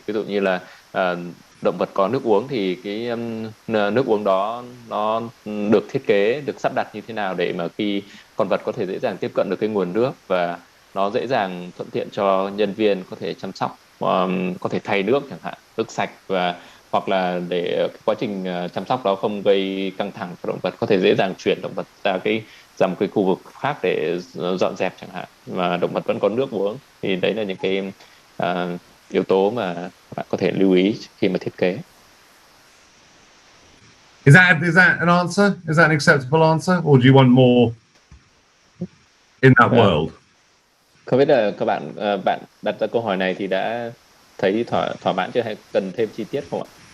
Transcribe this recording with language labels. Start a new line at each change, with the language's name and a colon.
Vietnamese: Ví dụ như là động vật có nước uống thì cái nước uống đó nó được thiết kế, được sắp đặt như thế nào để mà khi con vật có thể dễ dàng tiếp cận được cái nguồn nước, và nó dễ dàng thuận tiện cho nhân viên có thể chăm sóc, có thể thay nước chẳng hạn, nước sạch, và hoặc là để cái quá trình chăm sóc đó không gây căng thẳng cho động vật, có thể dễ dàng chuyển động vật ra một cái khu vực khác để dọn dẹp chẳng hạn, mà động vật vẫn có nước uống. Thì đấy là những cái yếu tố mà bạn có thể lưu ý khi mà thiết kế.
English: Is that an answer? Is that an acceptable answer, or do you want more in that world?
Vietnamese: Không biết là các bạn đặt ra câu hỏi này thì đã thấy thỏa mãn chưa, hay cần thêm chi tiết không ạ?